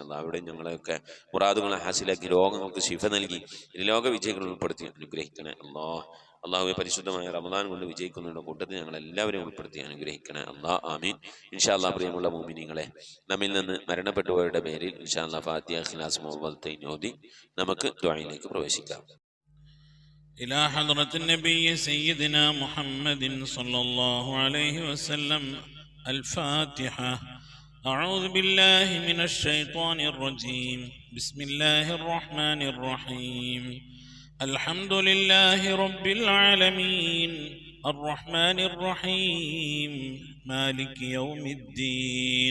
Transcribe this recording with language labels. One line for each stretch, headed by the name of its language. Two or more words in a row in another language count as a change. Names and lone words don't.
Malayalam: അല്ലാഹ് അവിടെ ഞങ്ങളെയൊക്കെ മുറാദുകളെ ഹാസിലാക്കി രോഗങ്ങൾക്ക് ശിഫ നൽകി ലോക വിജയികൾ ഉൾപ്പെടുത്തി അനുഗ്രഹിക്കണേ. അള്ളാഹുവെ പരിശുദ്ധമായ റമദാൻ കൊണ്ട് വിജയിക്കുന്നവരുടെ കൂട്ടത്തിൽ ഞങ്ങൾ എല്ലാവരെയും ഉൾപ്പെടുത്തി അനുഗ്രഹിക്കണേ.
Arabic: الله آمين. إن شاء الله
Malayalam: പ്രിയമുള്ള മുഅ്മിനീങ്ങളെ, നമ്മിൽ നിന്ന് മരണപ്പെട്ടുപോയവരുടെ പേരിൽ
Arabic: إن شاء الله
Malayalam: ഫാത്തിഹ ഇഖ്ലാസ് മുഅവ്വദത്തൈൻ ഓതി നമുക്ക് ദുആയിലേക്ക് പ്രവേശിക്കാം.
Arabic: إلى حضرة النبي سيدنا محمد صلى الله عليه وسلم. الفاتحة. أعوذ بالله من الشيطان الرجيم. بسم الله الرحمن الرحيم. الحمد لله رب العالمين الرحمن الرحيم مالك يوم الدين.